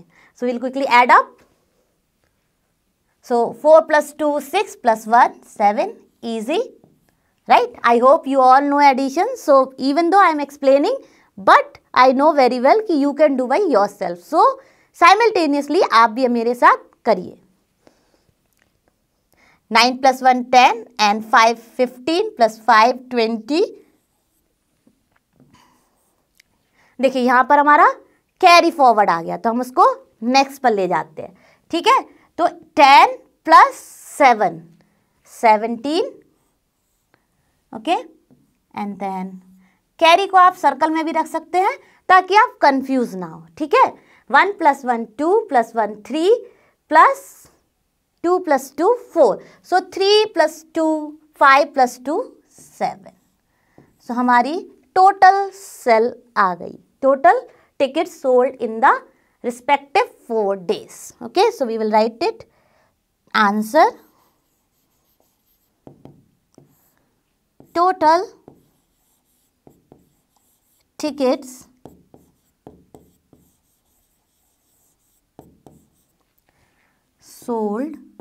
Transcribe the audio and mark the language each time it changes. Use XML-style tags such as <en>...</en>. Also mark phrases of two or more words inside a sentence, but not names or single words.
<en>So we'll quickly add up. So 4 plus 2, 6 plus 1, 7, easy, right? I hope you all know addition. So even though I am explaining, but I know very well कि you can do by yourself. So simultaneously</en> <hi>आप भी मेरे साथ करिए.</hi> <en>9 plus 1 10 and 5 15 plus 5 20.</en> <hi>देखिए यहाँ पर हमारा</hi> <en>carry forward</en> <hi>आ गया, तो हम उसको नेक्स्ट पर ले जाते हैं. ठीक है, तो 10 plus 7 17,</hi> <en>okay, and then carry</en> <hi>को आप सर्कल में भी रख सकते हैं ताकि आप कंफ्यूज ना हो. ठीक है,</hi> <en>1 plus 1 2 plus 1 3 plus 2 plus 2 4. So 3 plus 2 5 plus 2 7.</en> <hi>So हमारी</hi> <en>total sale</en> <hi>आ गई.</hi> <en>टोटल tickets sold in the respective 4 days. Okay, so we will write it. Answer: total tickets sold</en>